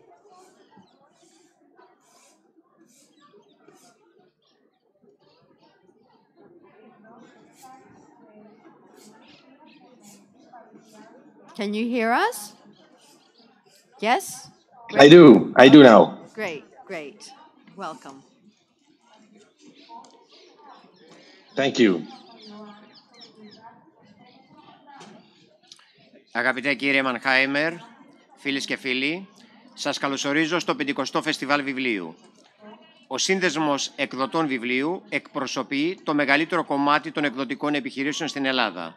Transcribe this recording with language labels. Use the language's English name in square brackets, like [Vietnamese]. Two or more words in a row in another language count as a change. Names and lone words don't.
[English] Can you hear us? Yes? I do now. Great, great. Welcome. Thank you. [Greek] Αγαπητέ κύριε Μανχάιμερ, φίλες και φίλοι, σας καλωσορίζω στο 50ο Φεστιβάλ Βιβλίου. Ο Σύνδεσμος Εκδοτών Βιβλίου εκπροσωπεί το μεγαλύτερο κομμάτι των εκδοτικών επιχειρήσεων στην Ελλάδα.